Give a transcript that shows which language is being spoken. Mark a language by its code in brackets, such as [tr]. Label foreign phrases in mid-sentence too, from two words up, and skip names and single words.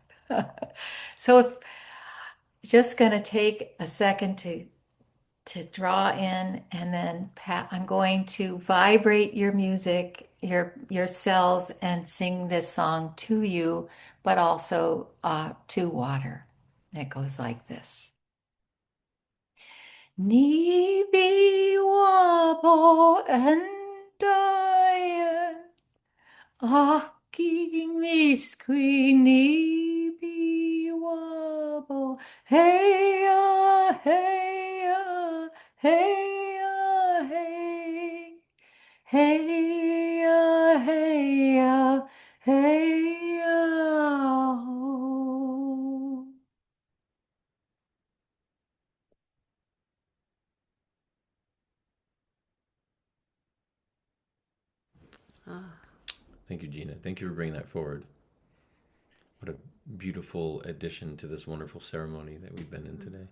[en] So, just going to take a second to draw in, and then I'm going to vibrate your music, your cells, and sing this song to you, but also to water. It goes like this. [oj] Nibi wabo endayen aki miskwi nibi wabo heya heya heya hey heya heya heya ho. [en] Thank you, Gina. Thank you for bringing that forward. What a beautiful addition to this wonderful ceremony that we've been in today.